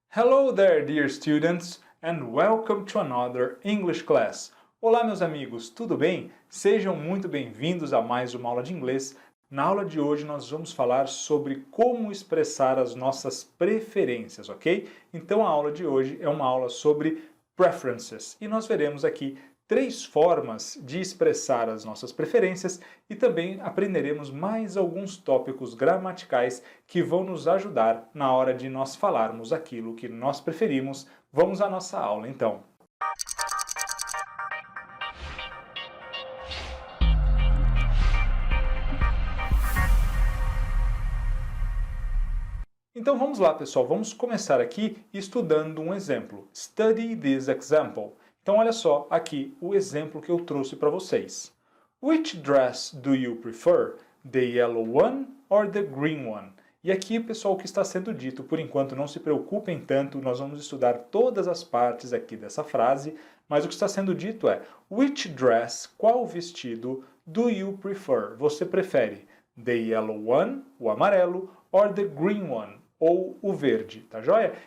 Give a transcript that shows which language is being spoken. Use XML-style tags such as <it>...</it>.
<en>Hello there, dear students, and welcome to another English class.</en> <pt>Olá, meus amigos, tudo bem? Sejam muito bem-vindos a mais uma aula de inglês. Na aula de hoje nós vamos falar sobre como expressar as nossas preferências, ok? Então a aula de hoje é uma aula sobre preferences e nós veremos aqui três formas de expressar as nossas preferências e também aprenderemos mais alguns tópicos gramaticais que vão nos ajudar na hora de nós falarmos aquilo que nós preferimos. Vamos à nossa aula então. Então vamos lá, pessoal, vamos começar aqui estudando um exemplo.</pt> <en>Study this example.</en> <pt>Então olha só aqui o exemplo que eu trouxe para vocês.</pt> <en>Which dress do you prefer? The yellow one or the green one?</en> <pt>E aqui, pessoal, o que está sendo dito, por enquanto não se preocupem tanto, nós vamos estudar todas as partes aqui dessa frase, mas o que está sendo dito é</pt> <en>which dress,</en> <pt>qual vestido,</pt> <en>do you prefer?</en> <pt>Você prefere</pt> <en>the yellow one,</en> <pt>o amarelo,</pt> <en>or the green one,</en> <pt>ou o verde, tá joia?</pt>